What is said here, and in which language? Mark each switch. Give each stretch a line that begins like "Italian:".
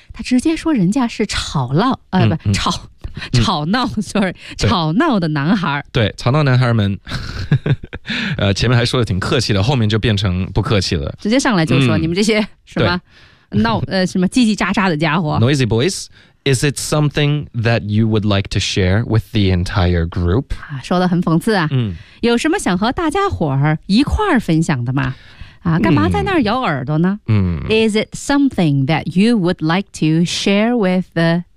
Chinese: 他直接说人家是吵闹，吵闹 ，sorry， 吵闹的男孩。对，吵闹男孩们。前面还说的挺客气的，后面就变成不客气了，直接上来就说你们这些什么闹什么叽叽喳喳的家伙。
English: Noisy boys, is it something that you would like to share with the entire group？
Chinese: 说的很讽刺啊。有什么想和大家伙儿一块儿分享的吗？干嘛在那儿咬耳朵呢？嗯
English: ，Is it something that you would like to share with the